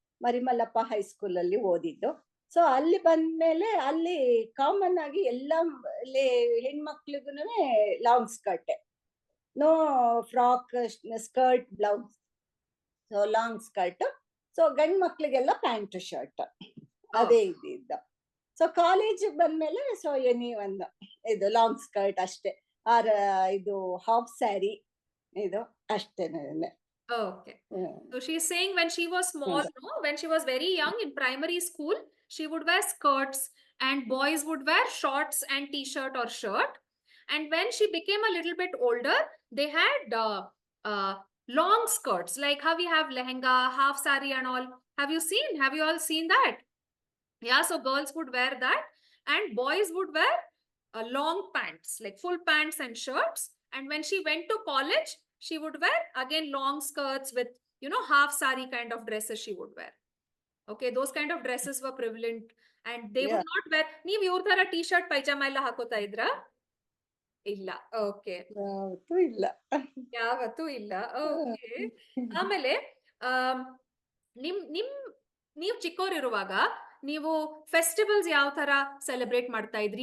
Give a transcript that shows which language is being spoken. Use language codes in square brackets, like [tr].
[kn] Marimallappa high school ಅಲ್ಲಿ ಓದಿದ್ದು. So ಅಲ್ಲಿ ಬಂದ್ಮೇಲೆ ಅಲ್ಲಿ ಕಾಮನ್ ಆಗಿ ಎಲ್ಲ ಹೆಣ್ಮಕ್ಳಿಗೂನು long skirt, no frock, skirt, blouse. So long skirt. So ಗಂಡ್ ಮಕ್ಳಿಗೆಲ್ಲ ಪ್ಯಾಂಟ್ ಶರ್ಟ್ ಅದೇ ಇದ್ದಿದ್ದ. ಸೊ ಕಾಲೇಜ್ ಬಂದ್ಮೇಲೆ ಸೊ ಎನಿ ಒಂದು ಇದು ಲಾಂಗ್ ಸ್ಕರ್ಟ್ ಅಷ್ಟೇ, ಆರ್ ಇದು ಹಾಫ್ ಸ್ಯಾರಿ ಇದು ಅಷ್ಟೇನೆ. [en] Okay. So she's saying when she was small, no, when she was very young in primary school, she would wear skirts and boys would wear shorts and t-shirt or shirt. And when she became a little bit older, they had long skirts, like how we have lehenga, half sari and all. Have you all seen that? Yeah, so girls would wear that, and boys would wear long pants, like full pants and shirts. And when she went to college, she would wear again long skirts with, half sari kind of dresses she would wear. Okay, those kind of dresses were prevalent, and they Yeah. would not wear. [kn] ನೀವ್ ಇವ್ರ ತರ T shirt pyjama ಎಲ್ಲ ಹಾಕೋತಾ ಇದ್ರಾ? ಇಲ್ಲ. Okay, ಯಾವತ್ತೂ ಇಲ್ಲ. ಯಾವತ್ತೂ ಇಲ್ಲ. ಓಕೆ. ಆಮೇಲೆ ಆಮ್, ನಿಮ್ ನಿಮ್ ನೀವ್ ಚಿಕ್ಕವರಿರುವಾಗ ನೀವು ಫೆಸ್ಟಿವಲ್ಸ್ ಯಾವ ತರ ಸೆಲೆಬ್ರೇಟ್ ಮಾಡ್ತಾ ಇದ್ರಿ?